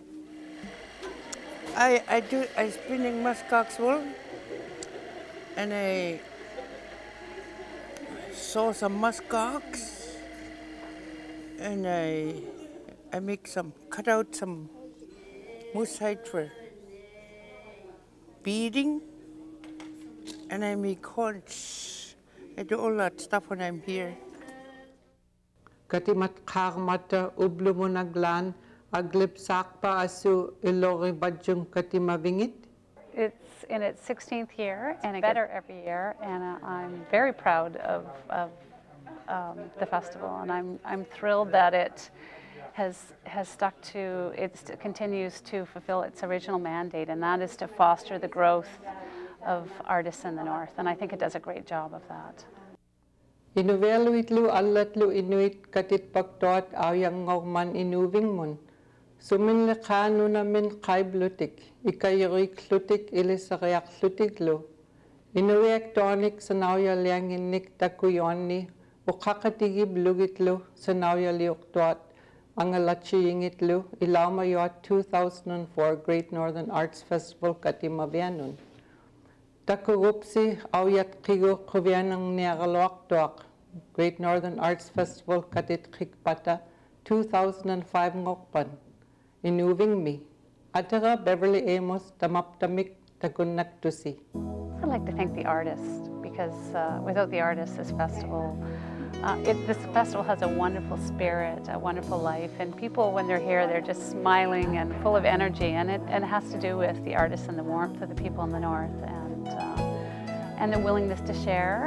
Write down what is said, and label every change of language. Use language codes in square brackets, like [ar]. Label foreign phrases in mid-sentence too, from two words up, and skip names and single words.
[en] I spinning muskox wool, and I saw some muskox, and I make cut out some moose hide for beading, and I make horns. I do all that stuff when I'm here. [ikt] Katimat karmata ublumo naglan aglip sakpa asu ilori badjung katimavingit. [en] It's in its 16th year, and it gets better every year, and I'm very proud of the festival, and I'm thrilled that it has stuck to, it continues to fulfill its original mandate, and that is to foster the growth of artists in the North, and I think it does a great job of that. [ikt] Inuveluitlu allatlu inuit katit pagtot awyang ngorman inuving mun. Suminle kanu namin kaiblutik, ikayirik lutik ilisariak lutiklu. Inuek tonik sanawya lianginik takuyoni, ukakatigib lugitlu sanawya liuktot, angalachiyingitlu, ilaumayot 2004 Great Northern Arts Festival Katimavianun. Takurupsi awyat kigo kuvianang niagalwaktuak, Great Northern Arts Festival Katit Kikpata 2005 ngokpan. Inuving me. Atara Beverly Amos tamaptamik takunaktusi. [en] I'd like to thank the artists, because without the artists, this festival has a wonderful spirit, a wonderful life, and people, when they're here, they're just smiling and full of energy, and it has to do with the artists and the warmth of the people in the North, and the willingness to share.